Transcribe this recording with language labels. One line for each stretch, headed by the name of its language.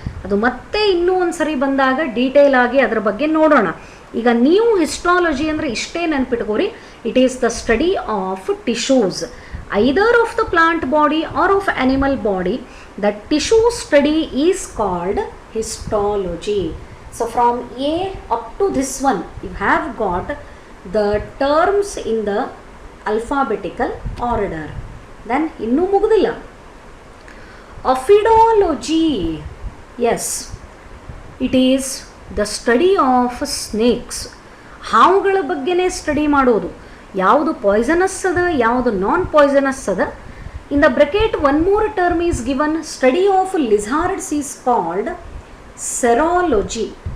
Kannada: ಅದು ಮತ್ತೆ ಇನ್ನೂ ಒಂದು ಸರಿ ಬಂದಾಗ ಡೀಟೇಲ್ ಆಗಿ ಅದರ ಬಗ್ಗೆ ನೋಡೋಣ. ಈಗ ನೀವು ಹಿಸ್ಟಾಲಜಿ ಅಂದರೆ ಇಷ್ಟೇ ನೆನ್ಪಿಟ್ಕೋರಿ,
English: It is the study of tissues either of the plant body or of animal body. The tissue study is called histology. So from A up to this one you have got the terms in the alphabetical order.
Kannada: Then ಇನ್ನೂ ಮುಗುದಿಲ್ಲ.
English: Ophidology, yes, it is the study of snakes.
Kannada: ಹಾವುಗಳ ಬಗ್ಗೆನೇ study ಮಾಡೋದು. ಯಾವುದು poisonous ಅದ, ಯಾವುದು ನಾನ್ poisonous ಅದ.
English: In the bracket one more term is given, study of lizards is called saurology.